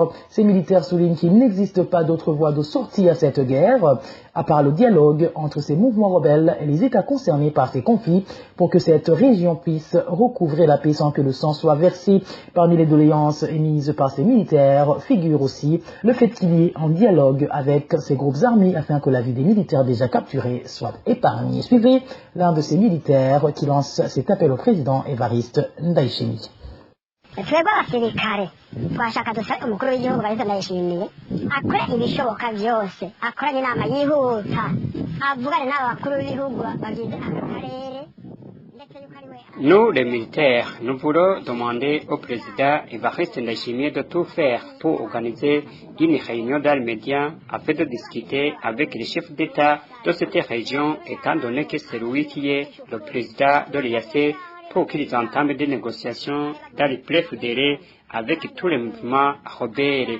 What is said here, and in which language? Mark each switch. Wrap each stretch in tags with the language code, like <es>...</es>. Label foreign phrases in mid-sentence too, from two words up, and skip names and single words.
<fr>Ces militaires soulignent qu'il n'existe pas d'autre voie de sortie à cette guerre, à part le dialogue entre ces mouvements rebelles et les États concernés par ces conflits, pour que cette région puisse recouvrer la paix sans que le sang soit versé. Parmi les doléances émises par ces militaires figure aussi le fait qu'il y ait un dialogue avec ces groupes armés afin que la vie des militaires déjà capturés soit épargnée. Suivez l'un de ces militaires qui lance cet appel au président Evariste Ndayishimiye.</fr> <rn>twebwe abasirikare twashaka dusabe umukuru w'igihugu Evariste Ndayishimiye akora ibishoboka byose, akoranye inama yihuta, avugane n'aba bakuru b'ibihugu bagize aka karere.</rn> <fr>Nous, les militaires, nous voulons demander au président Evariste Ndayishimiye de tout faire pour organiser une réunion dans les médias afin de discuter avec les chefs d'État de cette région, étant donné que c'est lui qui est le président de l'EAC, pour qu'ils entament des négociations dans les plaies fédérées avec tous les mouvements rebelles.</fr>